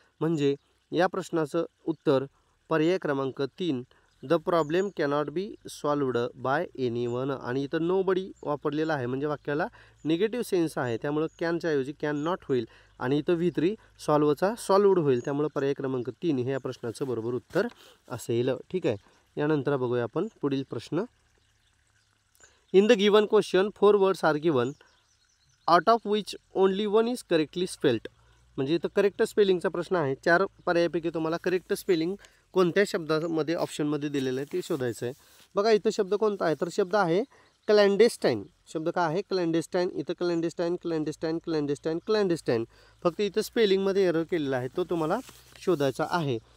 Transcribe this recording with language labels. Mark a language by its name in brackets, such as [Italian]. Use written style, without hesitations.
[Marathi] म्हणजे या प्रश्नाचं उत्तर पर्याय क्रमांक 3, [English] The problem cannot be solved by anyone. [Marathi] आणि इथं नोबडी वापरलेला आहे, म्हणजे वाक्याला निगेटिव्ह सेन्स आहे, त्यामुळं कॅनच्या ऐवजी कॅन नॉट होईल, आणि इथं V3 सॉल्वचा सॉल्वड होईल, त्यामुळं पर्याय क्रमांक 3 हे या प्रश्नाचं बरोबर उत्तर असेल. ठीक आहे. यानंतर बघूया आपण पुढील प्रश्न. [English] In the given question 4 words are given, out of which only 1 is correctly spelled. [Marathi] म्हणजे इथं करेक्ट स्पेलिंगचा प्रश्न आहे, 4 पर्यायापैकी तुम्हाला करेक्ट स्पेलिंग कोणत्या शब्दामध्ये ऑप्शनमध्ये दिलेलं आहे ते शोधायचं आहे. बघा, इथं शब्द कोणता आहे, तर शब्द आहे क्लॅन्डेस्टाईन. शब्द काय आहे, क्लॅन्डेस्टाईन. इथं क्लॅन्डेस्टाईन, क्लॅन्डेस्टाईन, क्लॅन्डेस्टाईन, क्लॅन्डेस्टाईन, फक्त इथं स्पेलिंगमध्ये एरर केलेला आहे, तो तुम्हाला शोधायचा आहे.